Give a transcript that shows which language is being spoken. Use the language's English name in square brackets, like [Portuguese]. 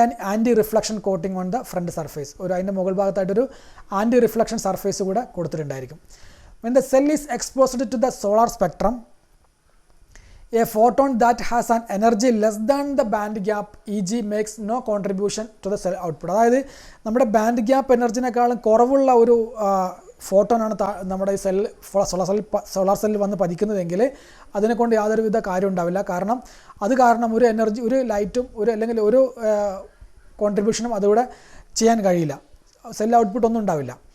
[English] anti reflection coating on the front surface, [Malayalam] അതിൻ്റെ മുകൾ ഭാഗത്തായിട്ടൊരു anti reflection surface കൂടെ കൊടുത്തിട്ടുണ്ടായിരിക്കും. [English] When the cell is exposed to the solar spectrum, a photon that has an energy less than the band gap Eg makes no contribution to the cell output. [Malayalam] അതായത് നമ്മുടെ band gap എനർജിനേക്കാളും കുറവുള്ള ഒരു ഫോട്ടോനാണ് നമ്മുടെ ഈ solar സെല്ലിൽ വന്ന് പതിക്കുന്നതെങ്കിൽ അതിനെക്കൊണ്ട് യാതൊരുവിധ കാര്യം ഉണ്ടാവില്ല. അത് കാരണം ഒരു എനർജി, ഒരു ലൈറ്റും അല്ലെങ്കിൽ ഒരു കോൺട്രിബ്യൂഷനും അതുകൂടെ ചെയ്യാൻ കഴിയില്ല, സെൽ ഔട്ട്പുട്ട് ഒന്നും ഉണ്ടാവില്ല.